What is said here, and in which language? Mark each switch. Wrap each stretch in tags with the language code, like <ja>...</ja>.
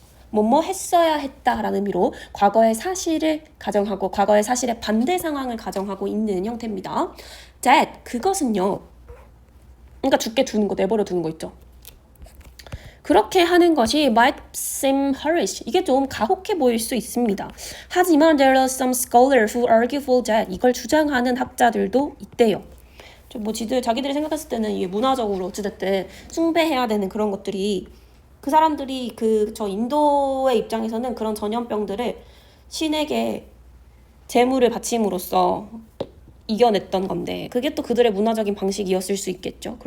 <ko>뭐뭐 했어야 했다라는 의미로 과거의 사실을 가정하고 과거의 사실의 반대 상황을 가정하고 있는 형태입니다. that 그것은요. 그러니까 죽게 두는 거, 내버려 두는 거 있죠. 그렇게 하는 것이</ko> <en>might seem harsh.</en> <ko>이게 좀 가혹해 보일 수 있습니다. 하지만</ko> <en>there are some scholars who argue for that.</en> <ko>이걸 주장하는 학자들도 있대요. 뭐 자기들이 생각했을 때는 이게 문화적으로 어찌됐든 숭배해야 되는 그런 것들이 그 사람들이 저 인도의 입장에서는 그런 전염병들을 신에게 제물을 바침으로써 이겨냈던 건데 그게 또 그들의 문화적인 방식이었을 수 있겠죠.</ko>